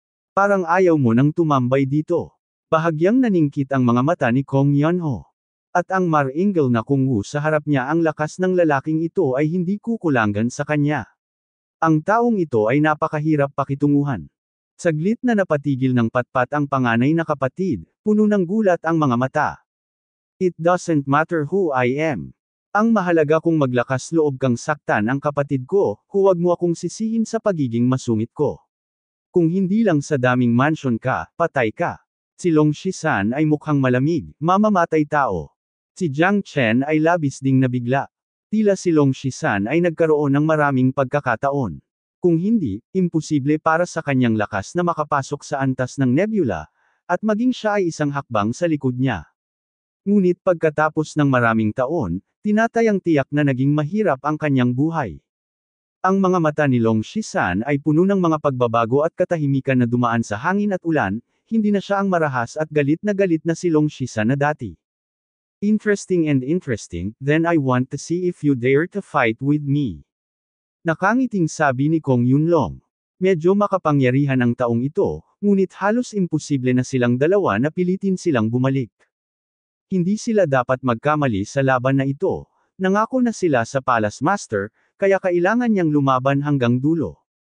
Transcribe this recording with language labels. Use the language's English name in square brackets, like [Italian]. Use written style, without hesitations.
[Filipino] Parang ayaw mo nang tumambay dito. Bahagyang naningkit ang mga mata ni Kong Yunho. At ang maringal na kungu sa harap niya ang lakas ng lalaking ito ay hindi kukulangan sa kanya. Ang taong ito ay napakahirap pakitunguhan. Saglit na napatigil ng patpat ang panganay na kapatid, puno ng gulat ang mga mata. [English] It doesn't matter who I am. [Filipino] Ang mahalaga kung maglakas loob kang saktan ang kapatid ko, huwag mo akong sisihin sa pagiging masungit ko. Kung hindi lang sa daming mansion ka, patay ka. Si Long Shisan ay mukhang malamig, mamamatay tao. Si Jiang Chen ay labis ding nabigla. Tila si Long Shisan ay nagkaroon ng maraming pagkakataon. Kung hindi, imposible para sa kanyang lakas na makapasok sa antas ng nebula, at maging siya ay isang hakbang sa likod niya. Ngunit pagkatapos ng maraming taon, tinatayang tiyak na naging mahirap ang kanyang buhay. Ang mga mata ni Long Shisan ay puno ng mga pagbabago at katahimikan na dumaan sa hangin at ulan, hindi na siya ang marahas at galit na si Long Shisan na dati. [English] Interesting, then I want to see if you dare to fight with me. [Filipino] Nakangiting sabi ni Kong Yunlong. Medyo makapangyarihan ang taong ito, ngunit halos imposible na silang dalawa na pilitin silang bumalik. Hindi sila dapat magkamali sa laban na ito. Nangako na sila sa Palace Master, kaya kailangan niyang lumaban hanggang dulo.